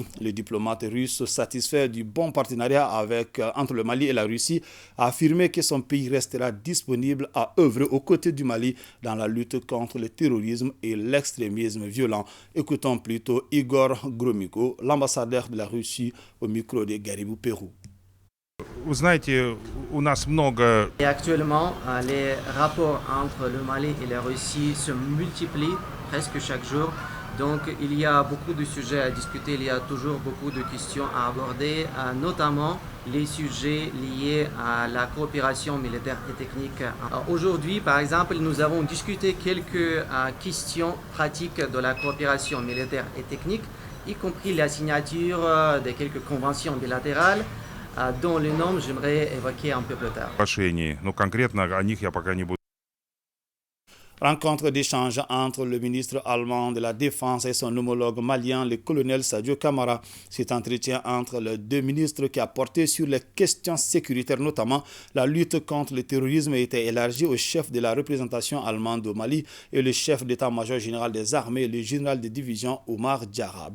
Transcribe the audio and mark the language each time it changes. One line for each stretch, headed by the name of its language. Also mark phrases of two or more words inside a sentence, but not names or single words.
French: Le diplomate russe, satisfait du bon partenariat entre le Mali et la Russie, a affirmé que son pays restera disponible à œuvrer aux côtés du Mali dans la lutte contre le terrorisme et l'extrémisme violent. Écoutons plutôt Igor Gromyko, l'ambassadeur de la Russie, au micro de Garibou Pérou.
Russian: Vous знаете, у нас много...
French: Et actuellement, les rapports entre le Mali et la Russie se multiplient presque chaque jour. Donc il y a beaucoup de sujets à discuter, il y a toujours beaucoup de questions à aborder, notamment les sujets liés à la coopération militaire et technique. Aujourd'hui, par exemple, nous avons discuté quelques questions pratiques de la coopération militaire et technique, y compris la signature de quelques conventions bilatérales, dont les noms j'aimerais évoquer un peu plus tard.
Russian: Но конкретно о них я пока не буду.
French: Rencontre d'échange entre le ministre allemand de la Défense et son homologue malien, le colonel Sadio Kamara. Cet entretien entre les deux ministres qui a porté sur les questions sécuritaires, notamment la lutte contre le terrorisme, a été élargi au chef de la représentation allemande au Mali et le chef d'état-major général des armées, le général de division Omar Diarra.